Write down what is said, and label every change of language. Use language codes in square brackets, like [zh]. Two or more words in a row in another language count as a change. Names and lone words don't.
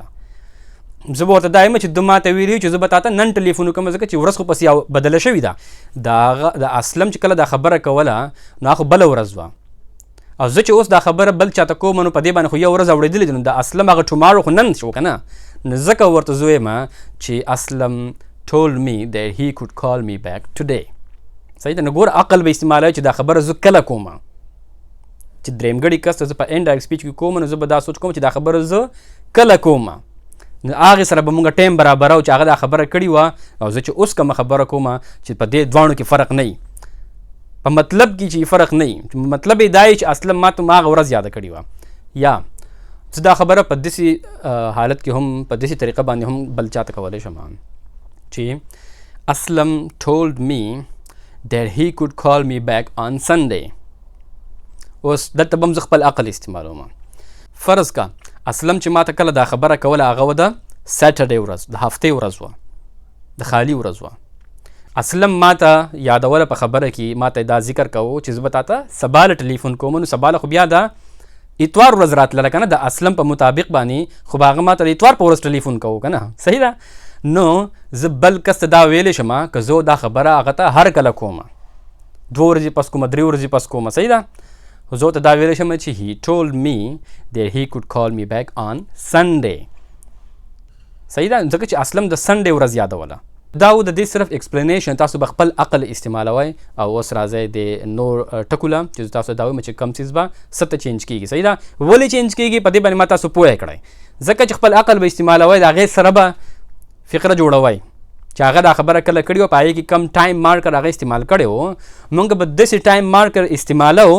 [ps] زه به ورته دا یم چې ده ما ته ویلي چې زه به تا ته نن ټلیفون وکړم، ځکه چې ورځ خو پسې بدله شوې ده. د اسلم چې کله دا خبره کوله نو هغه بله ورځ وه، او زه چې اوس دا خبره بل چاته کوم نو په دې باندې خو یو ورځ اورېدلې ده، نو د اسلم هغه ټمارو خو نن شو که نه. نو ځکه ورته زه وایم چې [en] اسلم told me that he could call me back today. [ps] صحیح ده. نو ګوره عقل به استعمالوي چې دا خبره زه کله کومه، چې درېمګړي کس ته زه په [en] indirect speech [ps] کې کوم، نو زه به دا سوچ کوم چې دا خبره زه کله کومه، نو هغې سره به مونږ ټایم برابرو چې هغه دا خبره کړې وه او زه چې اوس کومه خبره کومه چې په دې دواړو کې فرق نه وي، په مطلب کې چې فرق نه وي. مطلب یې دا چې اصلا ما ته هغه ورځ یاده کړې وه. یا زه دا خبره په داسې حالت کې هم په داسې طریقه باندې هم بل چاته کولی شم چې اسلم [en] told me that he could call me back on Sunday. [ps] اوس دلته به هم زه خپل عقل استعمالوم. فرض کا اسلم چې ما ته کله دا خبره کوله هغه وه د سیټرډې ورځ، د هفتې ورځ وه، د خالي ورځ وه. اسلم ما ته یادوله په خبره کې، ما ته دا ذکر کوو چې زه به تا ته سبا له ټلیفون کوم، نو سبا له خو بیا د اتوار ورځ راتلله که نه، د اسلم په مطابق باندې خو به هغه ما ته د اتوار په ورځ ټلیفون کوو که نه. صحیح ده. نو زه بل کس ته دا ویلی شم که زه دا خبره هغه ته هر کله کومه، 2 ورځې پس کومه، 3 ورځې پس کومه. صحیح ده. زه ته دا ویلی شم چې [en] he told me that he could call me back on Sunday. [ps] صحیح ده. ځکه چې اسلم د سنډې ورځ یادوله، دا و د دې صرف ایکسپلینیشن. تاسو به خپل عقل استعمالوئ او اوس راځئ د نور ټکو له چې تاسو دا وایم چې کم څیز به څه ته چینج کېږي. صحیح ده. ولې چینج کېږي په دې باندې ما تاسو پوهه کړئ. ځکه چې خپل عقل به استعمالوئ، د هغې سره به فقره جوړوئ چې هغه دا خبره کله کړې وه، په هغې کې کم [en] time marker [ps] هغه استعمال کړی و، موږ به داسې [en] time marker [ps] استعمالوو.